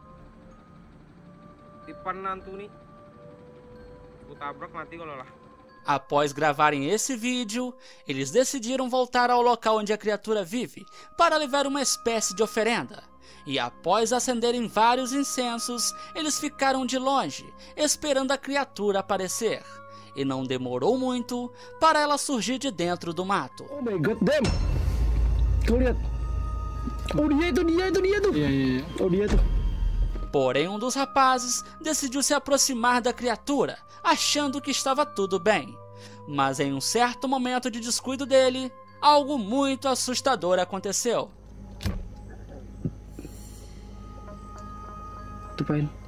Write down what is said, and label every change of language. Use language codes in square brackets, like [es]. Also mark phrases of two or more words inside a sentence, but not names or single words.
[pt] Após gravarem esse vídeo, eles decidiram voltar ao local onde a criatura vive para levar uma espécie de oferenda. E após acenderem vários incensos, eles ficaram de longe, esperando a criatura aparecer. E não demorou muito para ela surgir de dentro do mato. [en] Oh my god, damn! [id] Kau lihat? Oh, dia itu. Oh, dia itu. [pt] Porém, um dos rapazes decidiu se aproximar da criatura, achando que estava tudo bem. Mas em um certo momento de descuido dele, algo muito assustador aconteceu. Tupain.